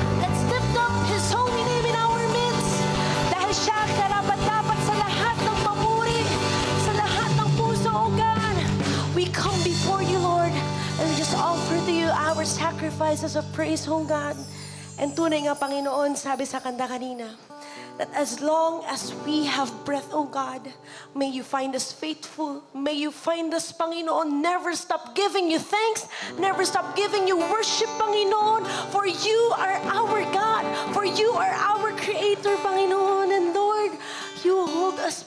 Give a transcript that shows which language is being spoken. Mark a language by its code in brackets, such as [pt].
[en] Let's lift up His holy name in our midst. [tl] Dahil siya karapat-dapat sa lahat ng mamuri, sa lahat ng puso, [en] O God. We come before you, Lord, and we just offer to you our sacrifices of praise, O God. And [tl] tunay nga, Panginoon, sabi sa kanta kanina, [en] that as long as we have breath, O God, may you find us faithful. May you find us, Panginoon, never stop giving you thanks, never stop giving you worship, Panginoon, for you are our God, for you are our Creator, Panginoon. And Lord, you hold us,